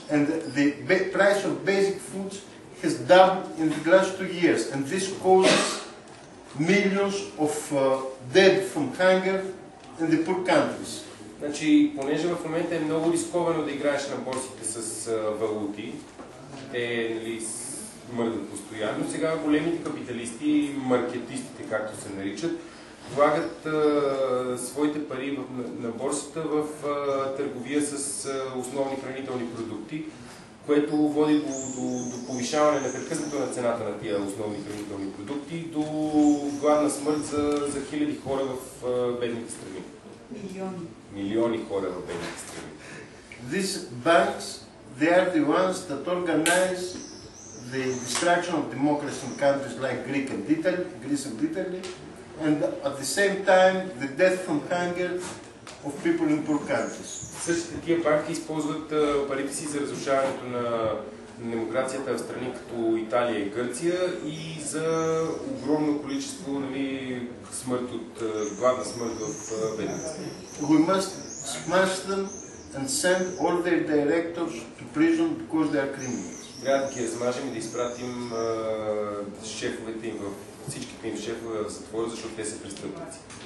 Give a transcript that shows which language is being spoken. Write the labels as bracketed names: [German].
[English] And the price of basic foods has doubled in the last 2 years. And this causes millions of dead from hunger in the poor countries. [Bulgarian] Значи, понеже в момента е много рисковано да играеш на борсите с валути, те мърдат постоянно. Сега големите капиталисти, маркетистите, както се наричат, влагат своите пари на борсата в търговия с основни хранителни продукти, което води до повишаване непрекъснато на цената на тия основни хранителни продукти, до гладна смърт за хиляди хора в бедните страни. Милиони хора в бедните страни. [English] These banks, they are the ones that organize the destruction of democracy in countries like Greece and Italy, and at the same time the death from hunger of people in poor countries. [Bulgarian] Същите тия банки използват парите си за разрушаването на демокрацията в страни като Италия и Гърция и за огромно количество смърт от гладна смърт в бедните страни. [English] We must smash them and send all their directors to prison because they are criminals. [Bulgarian] Трябва да ги размажем и да изпратим шефовете им, всичките им шефове в затвора, защото те са престъпници.